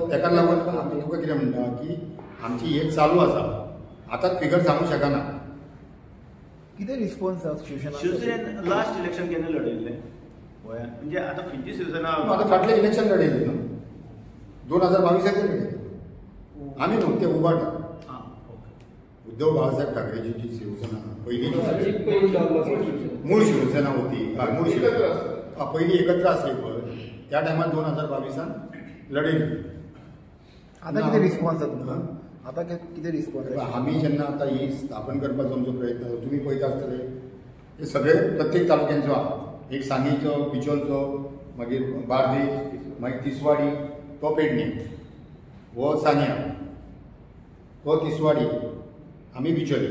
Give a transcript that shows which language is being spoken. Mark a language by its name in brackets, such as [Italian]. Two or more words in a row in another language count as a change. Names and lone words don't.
[Konkani] तेका लागून आमी तुका कितें म्हणटा की आमची हे चालू आसा, आतांच फिगर सांगू शकना. कितें रिस्पॉन्स आसा शिवसेना? शिवसेनेन [English] last election [Konkani] केन्ना लढयल्लें गोंयांत? म्हणजे आतां खंयची शिवसेना? आतां फाटलें इलेक्शन लढयलें न्हू, 2022 लढयलें आमी न्हू, ते उबाटा. उद्धव बाळासाहेब ठाकरेची जी शिवसेना पयलींची मूळ शिवसेना होती, मूळ शिवसेना पयलीं एकत्र आसली पळय, त्या टायमार 2022 लढयली. आतां कितें रिस्पॉन्स आसा तुमकां? आतां कितें रिस्पॉन्स? आमी जेन्ना आतां ही स्थापन करपाचो आमचो प्रयत्न, तुमी पळयता आसतले हे सगळे प्रत्येक तालुक्यांचो आहा. एक सांगेचो, पिचोलचो, मागीर बार्देस, मागीर तिसवाडी, तो पेडणे, हो सांग्या, तो तिसवाडी, आमी बिचोले.